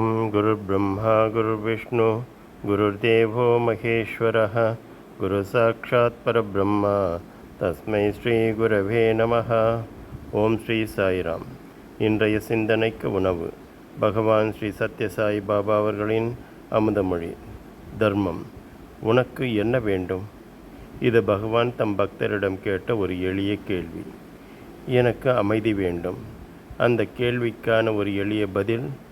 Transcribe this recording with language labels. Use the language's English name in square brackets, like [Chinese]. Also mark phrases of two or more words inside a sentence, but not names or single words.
[Sanskrit] गुरुर्ब्रह्मा गुरुर्विष्णु गुरुर्देवो महेश्वरः गुरुसाक्षात् परब्रह्म तस्मै श्री गुरवे नमः. [Tamil] ஓம் ஸ்ரீ சாய்ராம். இன்றைய சிந்தனைக்கு உணவு பகவான் ஸ்ரீ சத்யசாய் பாபா அவர்களின் அமுதமொழி. தர்மம். உனக்கு என்ன வேண்டும்? இது பகவான் தம் பக்தரிடம் கேட்ட ஒரு எளிய கேள்வி. எனக்கு அமைதி வேண்டும். அந்த கேள்விக்கான ஒரு எளிய பதில்.